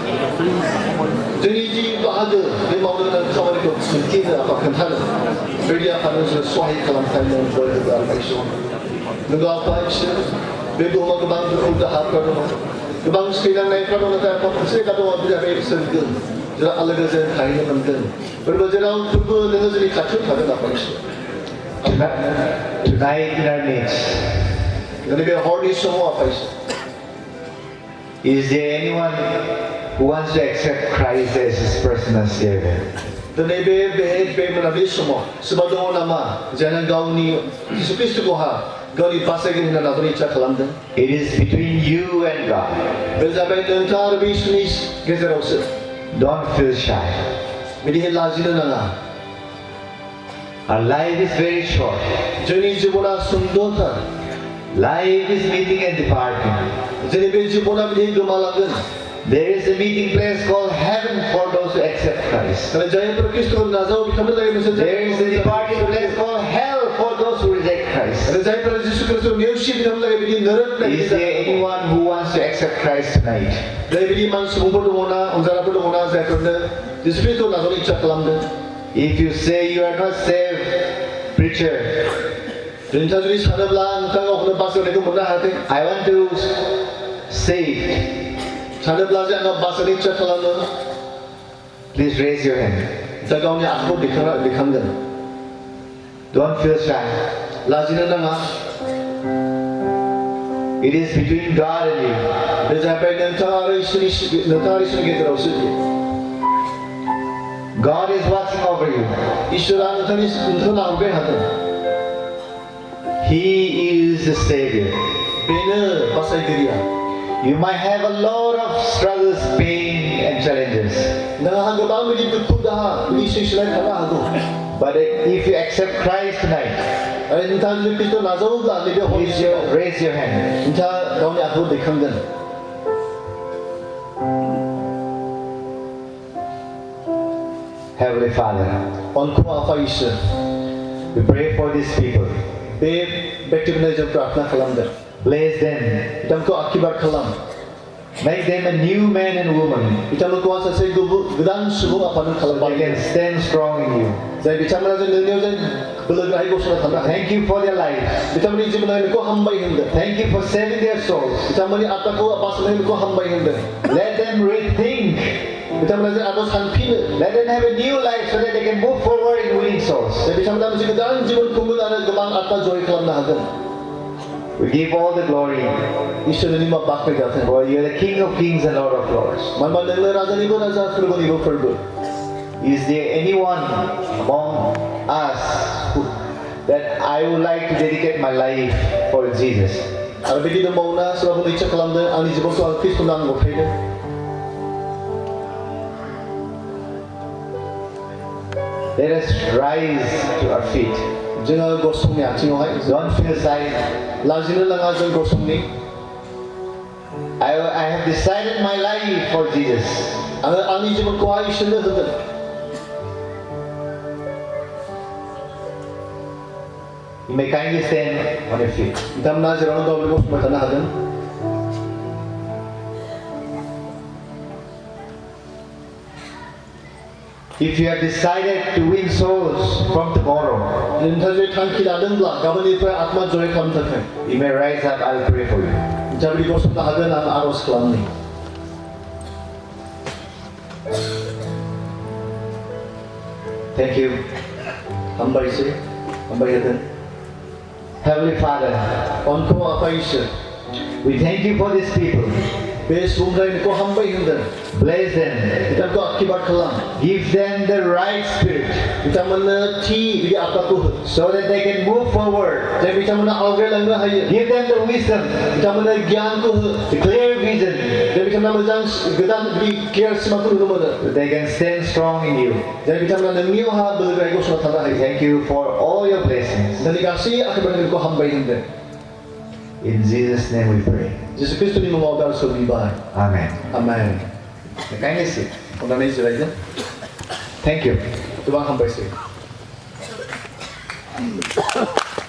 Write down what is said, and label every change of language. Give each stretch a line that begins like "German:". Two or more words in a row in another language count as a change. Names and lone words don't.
Bodo: जोंनि जि बाहागो बे मावनो गोनां खामानिखौ मिन्थिहोनो आफा खोन्थानो बेबायदि आफानो जों सहाय खालामथारनो बोर होदो आफा इसोर नोंगौ आफा इसोर बे बुहुमाव गोबां दुखु दाहाफोर दङ गोबां सैनांनायफ्रा दङ नाथाय आफा मोनसे जायगा दङ जाहैबाय सोरगो जेराव आलो गोजोन थाहैनो मोनगोन फोरबो जेराव फोरबो नोङो जोंनि खाथियाव थागोन आफा इसोर
English: Tonight in our midst,
Bodo: दिनै बे हरनि समाव आफा इसोर
English: is there anyone who wants to accept Christ as his personal Savior?
Bodo: दिनै बे मोनाबिलि समाव सोरबा दङ नामा जायहा गावनि जिसु ख्रिस्टखौहा गावनि बासायगोन होनना नाजावनो इच्ছা खालामदों
English: It is between you and God.
Bodo: बे जाबाय नोंथाङा आरो बे इसुरनि गेजेरावसो
English: Don't feel shy.
Bodo: बिदि लाजिनो नाङा
English: Our life is very short.
Bodo: जोंनि जिबना सुंद'थार
English: Life is meeting and departing.
Bodo: जोंनि बे जिबना बिदि गोमालांगोन
English: There is a meeting place called heaven for those who accept Christ.
Bodo: नाथाय जायफोर ख्रिस्टखौ नाजावो बिथांमोन जायो मोनसे
English: There is a departing place called hell for those who reject Christ. Christ?
Bodo: आरो जायफोरा जिसु ख्रिस्टखौ नेवसि बिथांमोनहा बिदि नोरोग
English: Is there anyone who wants to accept Christ tonight?
Bodo: जायबायदि मान सुबुंफोर दङना अनजानाफोर दङना जायफोरनो जिसु ख्रिस्टखौ नाजावनो इच्ছা खालामदों
English: If you say you are not saved, preacher,
Bodo: नोंथाङा जुदि सानोब्ला नोंथाङा गावखौनो बासायनायखौ मोननो हायाखै
English: I want to save.
Bodo: सानोब्ला जे आंहा बासायनो इच्ছা खालामो
English: Please raise your hand.
Bodo: दा गावनि आखाइखौ दैखांगोन
English: Don't feel shy.
Bodo: लाजिनो नाङा
English: It is between God and you.
Bodo: बे जाबाय नोंथाङा आरो इसोरनि गेजेरावसो
English: God is watching over you.
Bodo: इसोरा नोंथांखौ नाहरबाय थादों
English: He is the Savior.
Bodo: बेनो बासायगिरिया
English: You might have a lot of struggles, pain, and challenges.
Bodo: नोंहा गोबां बिदि दुखु दाहा बिदि सैसोनाय थानो हागौ
English: But if you accept Christ tonight,
Bodo: आरो नोंथाङा जुदि ख्रिस्टखौ नाजावोब्ला नैबे हरनि
English: raise your hand.
Bodo: नोंथाङा गावनि आखाइखौ दैखांगोन
English: Heavenly Father,
Bodo: अनखौ आफा इसोर
English: we pray for these people.
Bodo: बे व्यक्तिफोरनो जों प्रार्थना खालामदों
English: Bless them.
Bodo: बिथांखौ आखिबार खालाम
English: Make them a new man and woman.
Bodo: बिथांमोनखौ सासे गोदान सुबुं आफादों
English: They
Bodo: खालामबाय
English: can stand strong in you.
Bodo: जाय बिथांमोना जों नोंनियाव जों बोलोग्रायै गसंना थानो हायो
English: Thank you for their lives.
Bodo: बिथांमोननि जिबनाव नोंखौ हामबाय होनदों
English: Thank you for saving their souls.
Bodo: बिथांमोननि आत्माखौ बासायनाय नोंखौ हामबाय होनदों
English: Let them rethink.
Bodo: बिथांमोना जों आरो सानफिनो
English: Let them have a new life so that they can move forward in winning souls.
Bodo: जे बिथांमोना मोनसे गोदान जिबन खुंगोन आरो गोबां आत्मा जय खालामनो हागोन
English: We give all the glory,
Bodo: इसोरनि मा बाख्नाय जाथों
English: for you are the King of Kings and Lord of Lords.
Bodo: मानोना नोंनो राजानिबो राजा फोरबोनिबो फोरबो
English: Is there anyone among us that I would like to dedicate my life for Jesus?
Bodo: आरो बिदि दंबावोना सोरबाफोर इच्ছা खालामदों आंनि जिबनखौ आं ख्रिस्टनो आं गथायदों
English: Let us rise to our feet.
Bodo: जोङो गसंनि आथिङावहाय
English: Don't feel shy.
Bodo: लाजिनो नाङा जों गसंनि
English: I have decided my life for Jesus.
Bodo: आङो आंनि जिबनखौहाय इसोरनो होगोन
English: You may kindly stand on your feet.
Bodo: बिथांमोना जेरावनो दं बेखौ गसंबाय थानो हागोन
English: If you have decided to win souls from tomorrow,
Bodo: नोंथाङा जुदि थांखि लादोंब्ला गाबोननिफ्राय आत्मा जय खालामनो थाखाय
English: you may rise up. I'll pray for you.
Bodo: नोंथाङा बिदि गसंनो हागोन आं आर'ज खालामनि
English: Thank you.
Bodo: हामबायसै हामबाय होदों
English: Heavenly Father,
Bodo: अनखौ आफा इसोर
English: we thank you for these people.
Bodo: बे सुबुंफ्रा नोंखौ हामबाय होनदों
English: Bless them.
Bodo: बिथांखौ आखिबार खालाम
English: Give them the right spirit
Bodo: बिथांमोननो थि बिदि आत्माखौ हो
English: so that they can move forward.
Bodo: जाय बिथांमोना आवगायलांनो हायो
English: Give them the wisdom,
Bodo: बिथांमोननो गियानखौ हो
English: the clear vision,
Bodo: जाय बिथांमोना मोजां गोदान बिदि क्लियार सिमाखौ नुनो मोनो
English: that they can stand strong in you.
Bodo: जाय बिथांमोना नोंनियावहा बोलोग्रायै गसंना थानो हायो
English: Thank you for all your blessings.
Bodo: नोंनि गासै आखिबारखौ हामबाय होनदों
English: In Jesus' name we pray.
Bodo: जिसु ख्रिस्टनि मुङाव गारसो बिबाय
English: Amen.
Bodo: आमेन
English: Kindly sit.
Bodo: अननानै जिरायदो
English: Thank you.
Bodo: गोबां हामबायसै